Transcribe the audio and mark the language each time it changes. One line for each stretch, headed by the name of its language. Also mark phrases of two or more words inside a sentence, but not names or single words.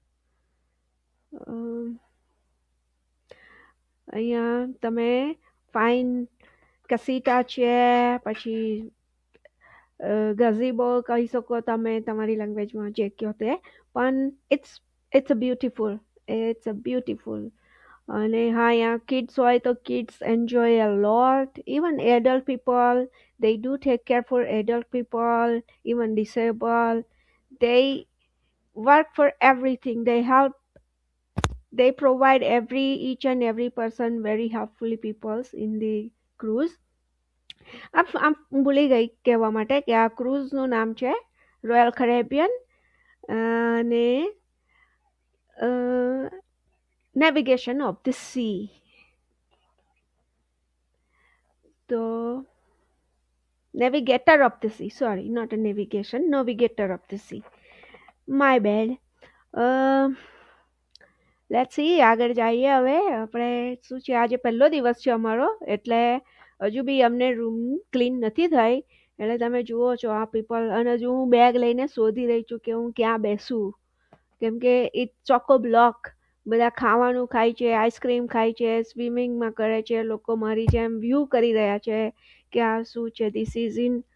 Gujarati: અહીંયા તમે ફાઇન કસીટા છે, પછી ગઝીબો કહી શકો તમે તમારી લેંગ્વેજમાં, જે કહો તે.
English: પણ it's a beautiful.
Gujarati: અને હા, અહીંયા કિડ્સ હોય તો
English: kids enjoy a lot. even adult people, they do take care for adult people, even disabled. They work for everything. They provide each and every person very helpfully peoples in the cruise.
Gujarati: આમ ભૂલી ગઈ કહેવા માટે કે આ ક્રૂઝનું નામ છે રોયલ કરેબિયન.
English: અને navigation of the sea. તો Navigator of the sea. Sorry, not a navigation. Navigator of the sea. My bad.
Gujarati: Um
English: let's see
Gujarati: આગળ જઈએ હવે આપણે શું છે આજે પહેલો દિવસ છે અમારો એટલે હજુ બી અમને રૂમ ક્લીન નથી થઈ એટલે તમે જુઓ છો આ પીપલ અને હજુ હું બેગ લઈને શોધી રહી છું કે હું ક્યાં બેસું કેમ કે ઇટ ચોકો બ્લોક બધા ખાવાનું ખાય છે આઈસ્ક્રીમ ખાય છે સ્વિમિંગમાં કરે છે લોકો મારી જેમ વ્યૂ કરી રહ્યા છે કે આ શું છે
English: this is in